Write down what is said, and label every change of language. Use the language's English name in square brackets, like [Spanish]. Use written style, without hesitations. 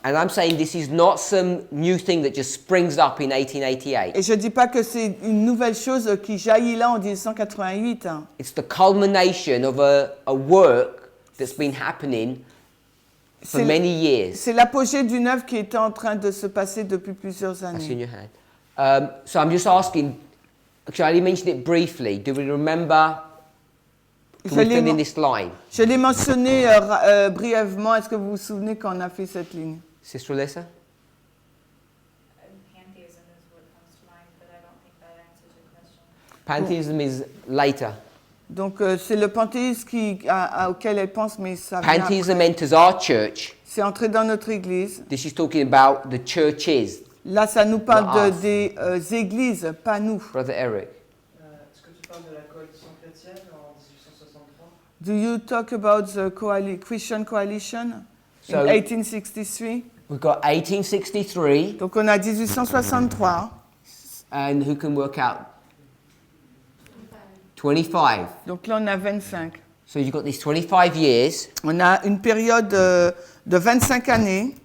[English] And I'm saying this is not some new thing that just springs up in 1888. [French] Et je ne dis pas que c'est une nouvelle chose qui jaillit là en 1888. [English] It's the culmination of a work that's been happening for many years. [French] C'est l'apogée d'une œuvre qui était en train de se passer depuis plusieurs [English] That's in [French] années. [English] your hand. So I'm just asking, actually I only mentioned it briefly. Do we remember, can we fill in this line? [French] Je l'ai mentionné brièvement. Est-ce que vous vous souvenez quand on a fait cette ligne? [English] Sister Alyssa? Pantheism is what comes to mind, but I don't think that answers your question. Pantheism is later. [French] Donc c'est le panthéisme auquel elle pense, mais ça vient [English] Pantheism [French] après. [English] enters our church. [French] C'est entré dans notre église. [English] This is talking about the churches. [French] Là, ça nous parle [English] Not us. [French] des églises, pas nous. [English] Brother Eric. [French] Est-ce que tu parles de la coalition chrétienne en 1863? [English] Do you talk about the Christian coalition So- in 1863? We've got 1863, [French] Donc on a 1863. [English] and who can work out? 25. [French] Donc là, on a 25. [English] So you've got these 25 years, [French] On a une période de 25 années.